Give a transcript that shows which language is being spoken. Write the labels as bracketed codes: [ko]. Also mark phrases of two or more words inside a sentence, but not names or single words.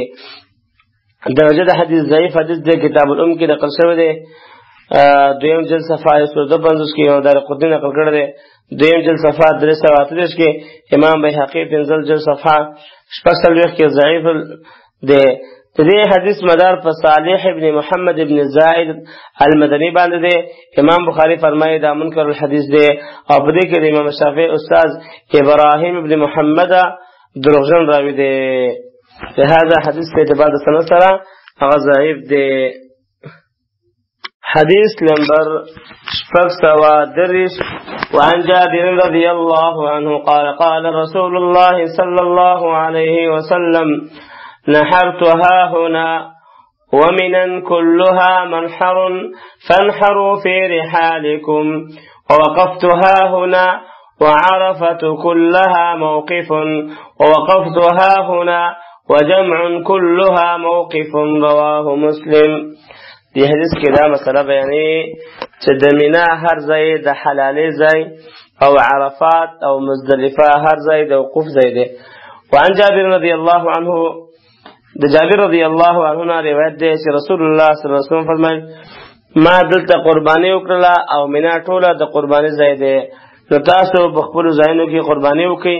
[ps] درجه د حدیث ضعیف حدیث دی، کتاب الام کې نقل شوی دی، دویم جلد صفحه 152 کې او دارقطنی نقل کړی دی، دویم جلد صفحه 338 کې، امام بیهقي پنځل جلد صفحه 46 کې ضعیف دی. دې حدیث مدار په صالح ابن محمد ابن زائد المدني باندې دی. امام بخاری فرمایي دا [ar] منکر الحدیث [ps] دی او په دې کې د امام شافعي استاد ابراهیم ابن محمد دروغجن راوي دی. لهذا حدیث په اعتبار د سند سره هغه ضعیف دی. حديث نمبر شفاكسوا درش. [ar] وعن جابر رضي الله عنه قال قال رسول الله صلى الله عليه وسلم نحرت هاهنا ومنا كلها منحر فانحروا في رحالكم ووقفت هاهنا وعرفة كلها موقف ووقفت هاهنا وجمع كلها موقف رواه مسلم. [ps] دی حدیث کې دا مسله بیانې چې د مینا هر ځای د حلالې ځای او عرفات او مزدلفه هر ځای د وقوف ځای دی. [ar] وعن جابر رضی الله عنه [ps] د جابر رضی الله عنه نه روایت دی چې رسول الله صلی الله علیه وسلم فرمایي ما دلته قرباني وکړه او مینا ټوله د قرباني ځای دی، نو تاسو په خپل ځایونو کې قرباني وکړئ.